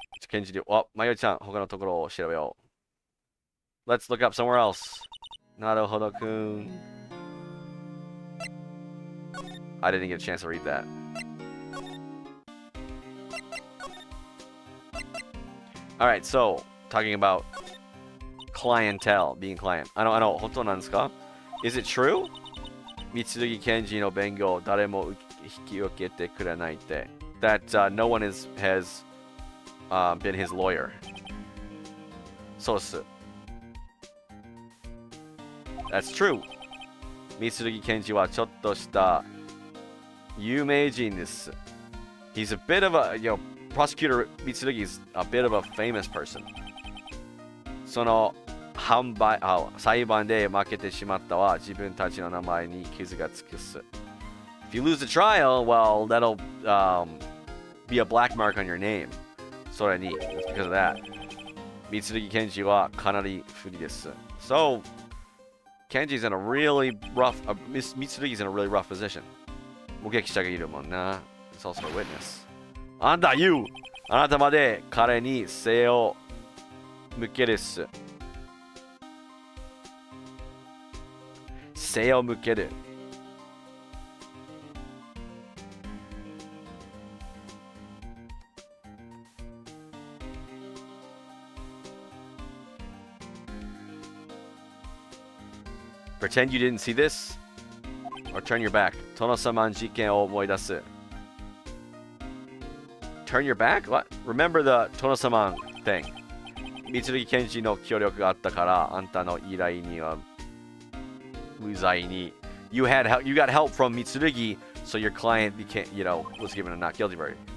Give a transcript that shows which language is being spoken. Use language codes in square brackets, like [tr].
[ja] Kenji, oh, Mayo-chan, 他のところを調べよう. [en] Let's look up somewhere else. Naruhodo-kun. I didn't get a chance to read that. Alright, so, talking about clientele, being client. I know, [ja] 本当なんですか? [en] Is it true? [ja] Mitsurugi Kenji no bengo, 誰も引き受けてくれないって. [en] That no one has been his lawyer. [ja] そうっす. [en] That's true. [ja] Mitsurugi Kenji はちょっとした有名人です. [en] He's a bit of a, Prosecutor Mitsurugi is a bit of a famous person. [ja] その裁判で負けてしまったは自分たちの名前に傷がつくっす. [en] If you lose the trial, well, that'll be a black mark on your name. [ja] それに, [en] it's because of that. [ja] Mitsurugi Kenji はかなり不利です. [en] So, Kenji's in a really rough, Mitsurugi's in a really rough position. [ja] 目撃者がいるもんな. [en] It's also a witness. [ja] あんた、 [en] you! [ja] あなたまで彼に背を向けるっす。背を向ける。 [en] Pretend you didn't see this? Or turn your back. [ja] 殿様事件を思い出す。 [en] Turn your back? What? Remember the 殿様 thing. [ja] 三剣賢治の協力があったから、あんたの依頼には無罪に。 [en] You got help from 三剣, so your client became, was given a not guilty verdict.